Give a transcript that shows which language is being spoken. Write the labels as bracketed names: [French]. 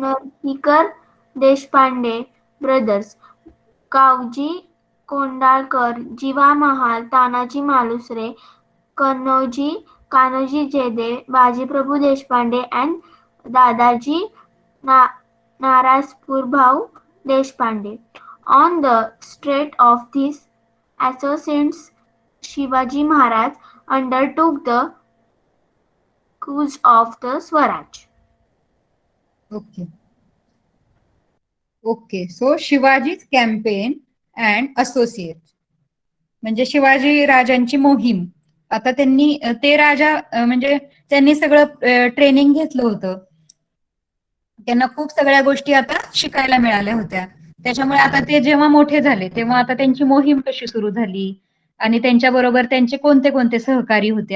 [Marathi] नरहरीकर Deshpande brothers, Kavji Kondalkar, जीवा महाल, तानाजी मालुसरे, कान्होजी जेदे, Bajiprabhu Deshpande and Dadaji नारायणपूरभाऊ Deshpande. [English] On the strength of these associates, Shivaji Maharaj undertook the cause of the Swaraj. Okay. Okay. [Marathi] So शिवाजीच [English] campaign and associate [Marathi] म्हणजे शिवाजी राजांची मोहीम. आता त्यांनी ते राजा म्हणजे त्यांनी सगळं ट्रेनिंग घेतलं होतं. त्यांना खूप सगळ्या गोष्टी आता शिकायला मिळाल्या होत्या. त्याच्यामुळे आता ते जेव्हा मोठे झाले तेव्हा आता त्यांची मोहीम कशी सुरू झाली आणि त्यांच्याबरोबर त्यांचे कोणते कोणते सहकारी होते.